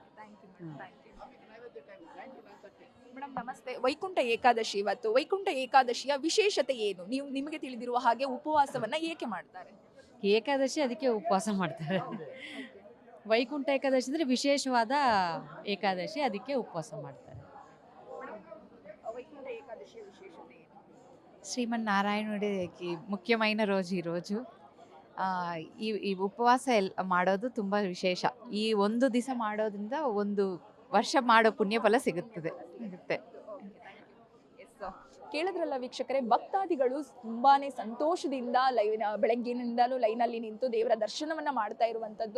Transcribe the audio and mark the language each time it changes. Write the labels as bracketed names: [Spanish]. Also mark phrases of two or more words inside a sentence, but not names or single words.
[Kannada] ಮೇಡಮ್ ನಮಸ್ತೆ, ವೈಕುಂಠ ಏಕಾದಶಿ ಇವತ್ತು. ವೈಕುಂಠ ಏಕಾದಶಿಯ ವಿಶೇಷತೆ ಏನು? ನಿಮಗೆ ತಿಳಿದಿರುವ ಹಾಗೆ ಉಪವಾಸವನ್ನ ಏಕೆ ಮಾಡ್ತಾರೆ? ಏಕಾದಶಿ ಅದಕ್ಕೆ ಉಪವಾಸ ಮಾಡ್ತಾರೆ. ವೈಕುಂಠ ಏಕಾದಶಿ ಅಂದರೆ ವಿಶೇಷವಾದ ಏಕಾದಶಿ, ಅದಕ್ಕೆ ಉಪವಾಸ ಮಾಡ್ತಾರೆ. [Telugu] శ్రీమన్నారాయణుడికి ముఖ్యమైన రోజు ఈరోజు. [Kannada] ఈ ఉపవాಸ ಮಾಡೋದು ತುಂಬ ವಿಶೇಷ. ಈ ಒಂದು ದಿವಸ ಮಾಡೋದ್ರಿಂದ ಒಂದು ವರ್ಷ ಮಾಡೋ ಪುಣ್ಯ ಫಲ ಸಿಗುತ್ತೆ. ಕೇಳಿದ್ರಲ್ಲ ವೀಕ್ಷಕರೇ, ಭಕ್ತಾದಿಗಳು ತುಂಬಾನೇ ಸಂತೋಷದಿಂದ ಬೆಳಗ್ಗಿನಿಂದಲೂ ಲೈನಲ್ಲಿ ನಿಂತು ದೇವರ ದರ್ಶನವನ್ನ ಮಾಡ್ತಾ ಇರುವಂತದ್ದು.